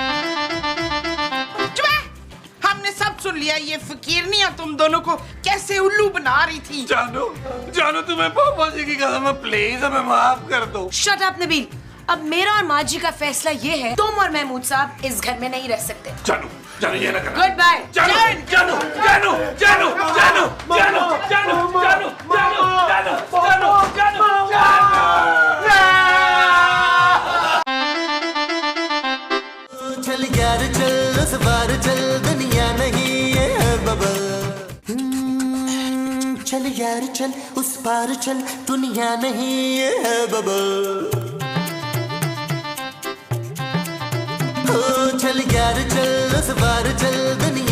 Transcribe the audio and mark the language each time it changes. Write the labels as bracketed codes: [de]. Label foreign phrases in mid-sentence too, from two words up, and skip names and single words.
[hi] हमने सब सुन लिया। ये फकीरनियां तुम दोनों को कैसे उल्लू बना रही थी। जानू, जानू तुम्हें पापा जी की कसम है, प्लीज हमें माफ कर दो। [en] shut up [hi] नबील, अब मेरा और माँ जी का फैसला ये है, तुम और महमूद साहब इस घर में नहीं रह सकते। जानू, जानू ये ना करना। [en] good bye. [hi] जानू, जानू, जानू, जानू, जानू, जानू, जानू, जानू, जानू, जानू, जानू, जानू। चल यार चल, उस बार चल, दुनिया नहीं ये है बबल। चल यार चल, उस पार चल, दुनिया नहीं ये है बबल। चल यार चल, उस बार चल।